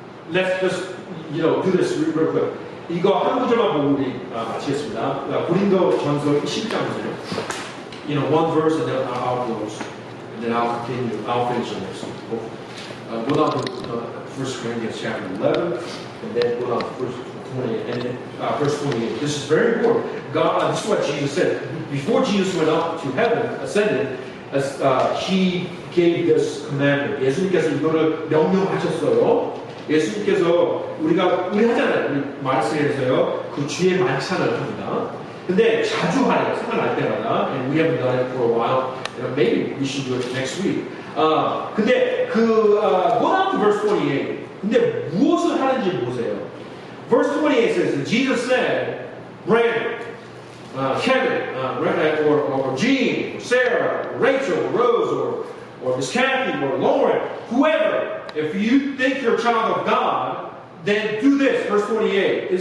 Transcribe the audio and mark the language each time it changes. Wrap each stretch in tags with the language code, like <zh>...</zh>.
<en>Let's just do this real quick.</en> <ko>이거 한 구절만 보고 우리 마치겠습니다. 고린도전서 10장이에요.</ko> <en>One verse and then I'll close, and then I'll continue. I'll finish the next one. Go down to 1 Corinthians chapter 11, and then go down to verse 20, and then verse 28. This is very important. God, this is what Jesus said. Before Jesus went up to heaven, ascended, He gave this commandment.</en> <ko>예수님께서 이거를 명령하셨어요. 예수님께서 우리 하잖아요. 우리 말씀에서요. 그 주의 만찬을 합니다. 근데 자주 하래요. 생각날 때마다.</ko> <en>And we haven't done it for a while. Maybe we should do it next week.</en> <ko>근데</ko> <en>go down to verse 28.</en> <ko>근데 무엇을 하는지 보세요.</ko> <en>Verse 28 says, Jesus said, Brandon, Kevin, or Jean, or Sarah, or Rachel, or Rose, or Miss Kathy, or Lauren, whoever, if you think you're a child of God, then do this. Verse 28.</en>